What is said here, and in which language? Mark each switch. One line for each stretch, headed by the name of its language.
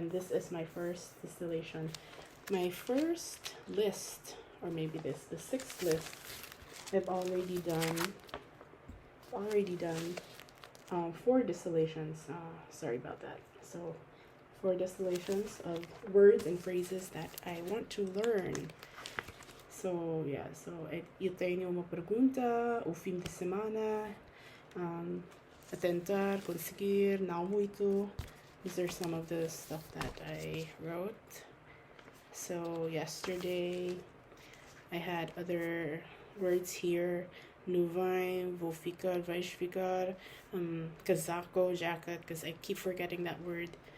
English: And this is my first distillation. My first list, or maybe the sixth list, I've already done 4 distillations. Sorry about that. So 4 distillations of words and phrases that I want to learn. So yeah, so
Portuguese: eu tenho uma pergunta, o fim de semana, a tentar, conseguir, não muito.
English: These are some of the stuff that I wrote. So yesterday I had other words here.
Portuguese: Nuvem, vou ficar, vais ficar, casaco,
English: jacket, because I keep forgetting that word.